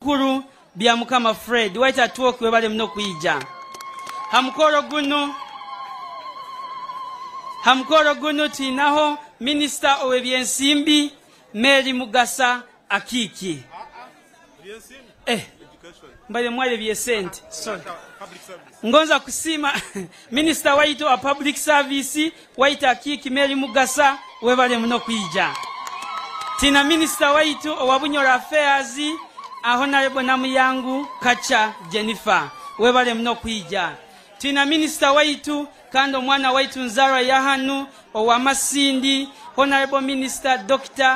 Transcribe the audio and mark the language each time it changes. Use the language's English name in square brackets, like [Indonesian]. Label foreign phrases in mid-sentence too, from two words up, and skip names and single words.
[Nyoro] omukuru bya mukama Fred waita tuoki webale mno kuija hamukoro guno tinaho Minister owebyensimbi Mary Mugasa Akiki mbale mwale byesente sorry ngonza kusima Minister waitu wa [English] public service [Nyoro] waita Akiki Mary Mugasa webale mno kuija tina Minister waitu wa Bunyoro Affairs Honorable Namuyangu Kacha Jennifer webale mno kuija tina Minister waitu kando mwana waitu Nzara Yahanu wa Masindi Honorable Minister Dr.